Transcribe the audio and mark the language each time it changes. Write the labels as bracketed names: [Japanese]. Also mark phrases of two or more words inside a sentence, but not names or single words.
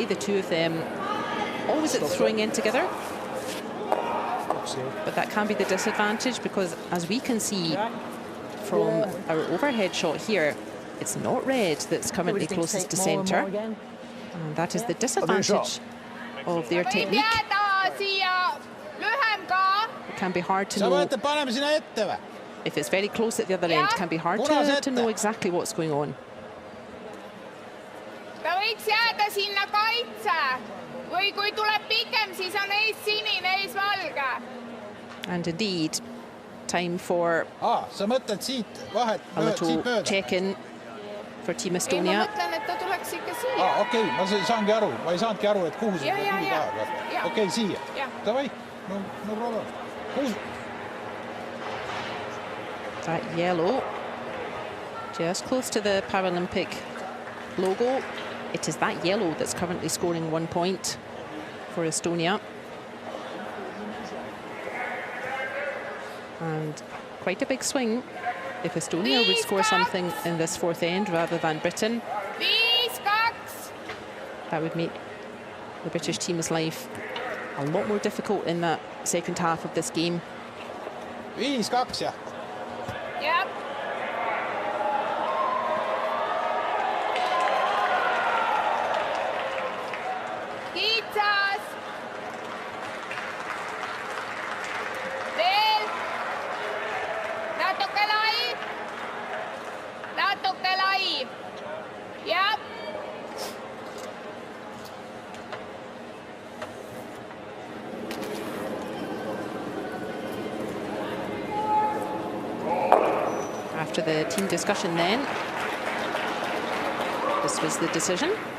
[English] The two of them always at the throwing end together. But that can be the disadvantage because, as we can see from our overhead shot here, it's not red that's currently closest to centre. And that is the disadvantage of their technique. It can be hard to know. If it's very close at the other end, it can be hard to know exactly what's going on. [Estonian] Ta võiks jääda sinna kaitse. Või kui tuleb pikem, siis on ees sinine, ees valge. [English] And indeed, time for [Estonian] sa mõtled siit vahet, [English] a little [Estonian] siit mööda? [English] check-in for Team [Estonian] Ei, ma [English] Estonia. [Estonian] mõtlen, et ta tuleks ikka siia. Okei, ma saangi aru, ma ei saanudki aru, et kuhu Ja, ja, ja. Ja. Okei, siia. Ja. Davai, [English] no problem. [Estonian] Kuhu? [English] That yellow, just close to the Paralympic logo. It is that yellow that's currently scoring 1 point for Estonia. And quite a big swing if Estonia would score something in this fourth end rather than Britain. 5-2. That would make the British team's life a lot more difficult in that second half of this game. [Estonian] 5-2 jah. Jah. Kitsas. Veel. Natuke lai. Natuke lai. Jah. [English] After the team discussion then, this was the decision.